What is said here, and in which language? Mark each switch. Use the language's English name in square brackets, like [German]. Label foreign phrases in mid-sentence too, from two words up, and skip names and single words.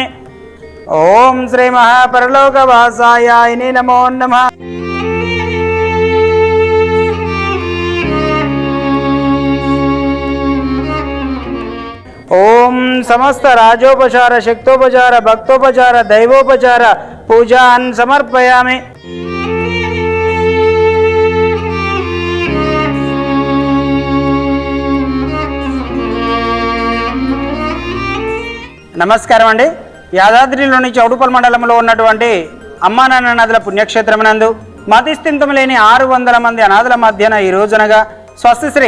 [Sanskrit] ओम श्री महापरलोकवासाय नमो नमः. ओम समस्त राजोपचार शक्तोपचार भक्तोपचार दैवोपचार पूजान् समर्पयामि. [Telugu] నమస్కారం అండి. యాదాద్రిలోని చౌడుపల్ మండలంలో ఉన్నటువంటి అమ్మా నాన్న నదుల పుణ్యక్షేత్రమునందు మతిస్థింతం లేని 600 మంది అనాథుల మధ్యన ఈ రోజునగా స్వస్తిశ్రీ